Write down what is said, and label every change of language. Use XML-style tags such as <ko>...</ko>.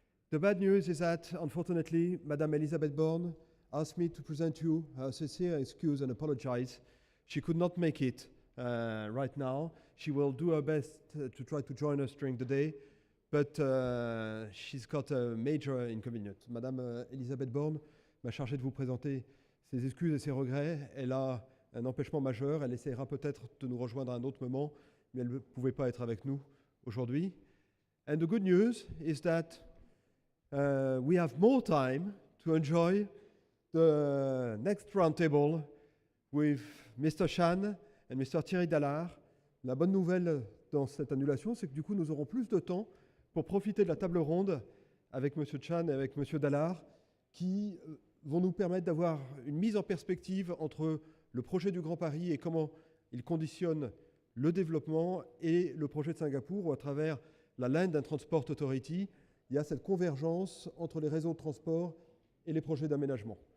<en>The bad news is that, unfortunately, Madame Elisabeth Borne asked me to present you her sincere excuse and apologize. She could not make it right now. She will do her best to try to join us during the day, but she's got a major inconvenience.</en> <fr>Madame Elisabeth Borne m'a chargé de vous présenter ses excuses et ses regrets. Elle a un empêchement majeur. Elle essaiera peut-être de nous rejoindre à un autre moment, mais elle ne pouvait pas être avec nous aujourd'hui.</fr> <en>And the good news is that we have more time to enjoy the next roundtable with Mr. Chan and Mr. Thierry Dallard.</en> <fr>La bonne nouvelle dans cette annulation, c'est que du coup, nous aurons plus de temps pour profiter de la table ronde avec M. Chan et avec M. Dallard, qui vont nous permettre d'avoir une mise en perspective entre le projet du Grand Paris et comment il conditionne le développement et le projet de Singapour, où à travers la Land and Transport Authority, il y a cette convergence entre les réseaux de transport et les projets d'aménagement.</fr>